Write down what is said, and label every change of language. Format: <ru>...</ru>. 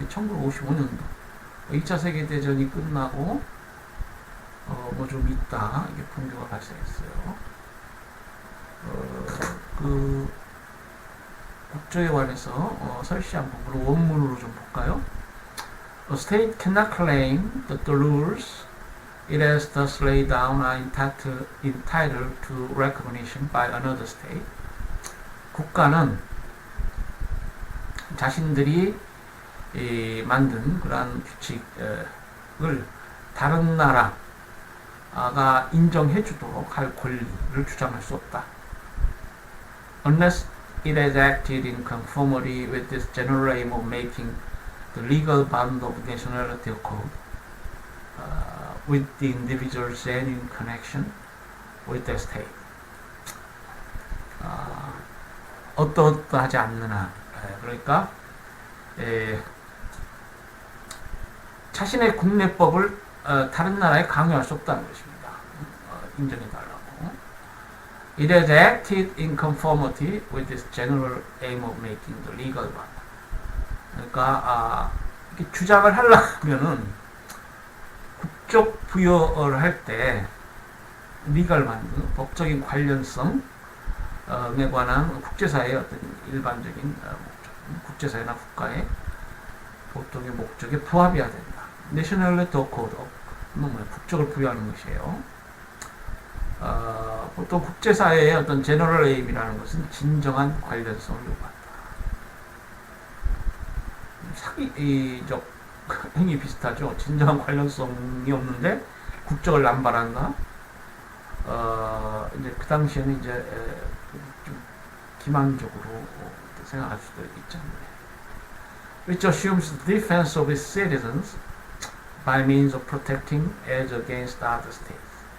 <ko>1955년도 2차 세계대전이 끝나고 뭐 좀 있다 이게 분규가 발생했어요. 그 국조에 관해서 설시한 부분을 원문으로 좀 볼까요?</ko> <en>A state cannot claim that the rules it has thus laid down are entitled to recognition by another state.</en> <ko>국가는 자신들이 만든 그러한 규칙을 다른 나라가 인정해주도록 할 권리를 주장할 수 없다.</ko> <en>Unless it has acted in conformity with this general aim of making the legal bound of nationality code with the individual's genuine connection with the state.</en> <ko>어떠하지 않는 한, 그러니까 자신의 국내법을 다른 나라에 강요할 수 없다는 것입니다. 인정해달라고.</ko> <en>It has acted in conformity with this general aim of making the legal bound.</en> <ko>그러니까 이렇게 주장을 하려면은 국적 부여를 할 때 legal bound, 법적인 관련성에 관한 국제사회의 어떤 일반적인 목적, 국제사회나 국가의 보통의 목적에 부합해야 된다. Nationality Code, 국적을 부여하는 것이에요. 보통 국제사회의 어떤 제너럴 에임이라는 것은 진정한 관련성을 요구한다. 사기적 행위 비슷하죠. 진정한 관련성이 없는데 국적을 남발한다. 이제 그 당시에는 이제 좀 기만적으로 생각할 수도 있잖아요.</ko> <en>Which assumes the defense of its citizens by means of protecting as against other states.</en>